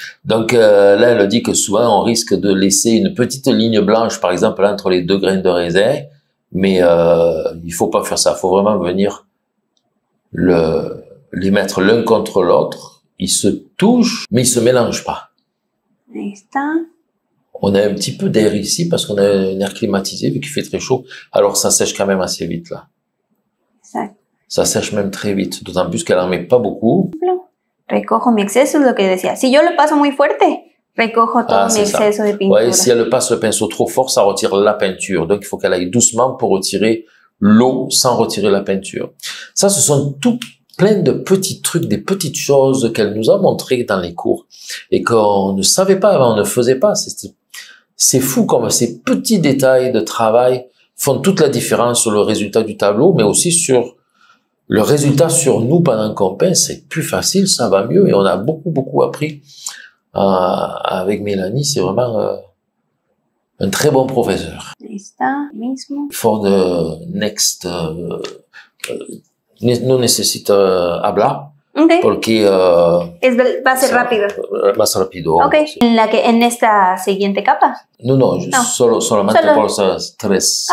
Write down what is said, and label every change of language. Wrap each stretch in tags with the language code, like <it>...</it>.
<fr>Donc là, elle dit que souvent, on risque de laisser une petite ligne blanche, par exemple, entre les deux grains de raisin, mais il faut pas faire ça. Il faut vraiment venir les mettre l'un contre l'autre. Ils se touchent, mais ils se mélangent pas.</fr> <es>Ahí está.</es> <fr>On a un petit peu d'air ici parce qu'on a un air climatisé vu qu'il fait très chaud. Alors ça sèche quand même assez vite là.</fr> <es>Exacto.</es> <fr>Ça sèche même très vite, d'autant plus qu'elle en met pas beaucoup.</fr> <es>Recojo mi exceso, es lo que decía. Si yo lo paso muy fuerte, recojo todo mi exceso de pintura.</es> <fr>Ouais, si elle passe le pinceau trop fort, ça retire la peinture. Donc il faut qu'elle aille doucement pour retirer l'eau sans retirer la peinture. Ça, ce sont tout plein de petits trucs, des petites choses qu'elle nous a montrées dans les cours et qu'on ne savait pas avant, on ne faisait pas. C'est fou comme ces petits détails de travail font toute la différence sur le résultat du tableau, mais aussi sur le résultat sur nous pendant qu'on peint. C'est plus facile, ça va mieux et on a beaucoup appris avec Mélanie. C'est vraiment un très bon professeur.</fr> <en>For the next</en> <es>no necesita hablar. Okay. Porque va a ser rápido. Más rápido. Okay. Sí. En esta siguiente capa. No. Solamente por esas tres.</es>